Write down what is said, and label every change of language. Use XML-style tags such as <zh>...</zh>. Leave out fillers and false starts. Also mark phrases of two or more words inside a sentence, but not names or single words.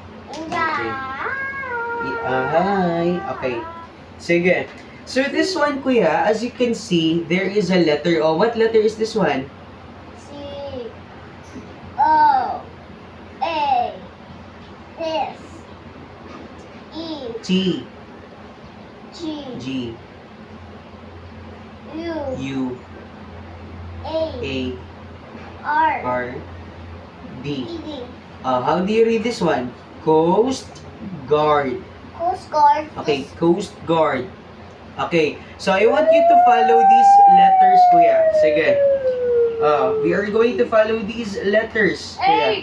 <en>Hi. Okay. Sige. So this one, kuya, as you can see, there is a letter. What letter is this one? C O A. This E T. G G. U U. A A. R R. E D. D. How do you read this one? Coast Guard. Coast Guard. Okay, Coast Guard. Okay, so I want you to follow these letters, kuya. Sige. We are going to follow these letters, kuya.</en>